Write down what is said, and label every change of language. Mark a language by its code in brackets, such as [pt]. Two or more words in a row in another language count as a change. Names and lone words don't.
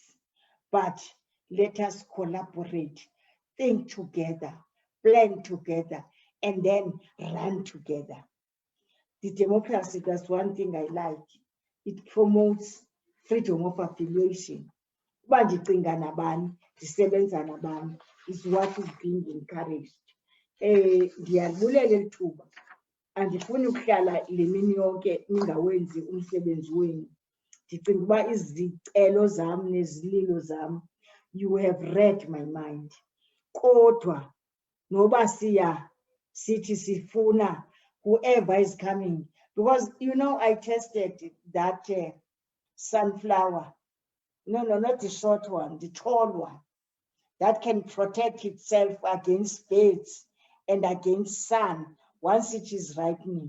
[en] But let us collaborate, think together, plan together, and then run together. The democracy, that's one thing I like. It promotes freedom of affiliation. Is what is being encouraged. [xh] Ndiyabulela lithuba. Andifuni ukuhlala le mini yonke ningawenzi umsebenzi wenu. Ndicinga uba izicelo zam nezililo zam, [en] you have read my mind. [xh] Kodwa noba sithi sifuna [en] whoever is coming, because you know I tested that sunflower. No, not the short one, the tall one, that can protect itself against birds and against sun once it is ripening.